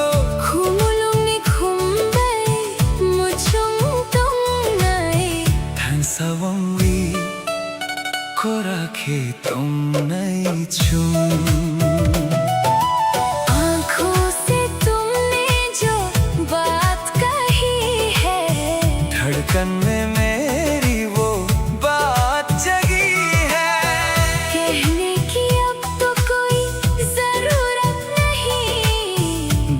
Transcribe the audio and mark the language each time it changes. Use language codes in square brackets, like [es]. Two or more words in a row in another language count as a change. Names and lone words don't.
[trp] Khumulong ni khumbay mo chung tong nai than sawang wi khora khe tong nai chung। [hi] आँखों से तुमने जो बात कही है धड़कन में मेरी वो बात जगी है। कहने की अब तो कोई जरूरत नहीं।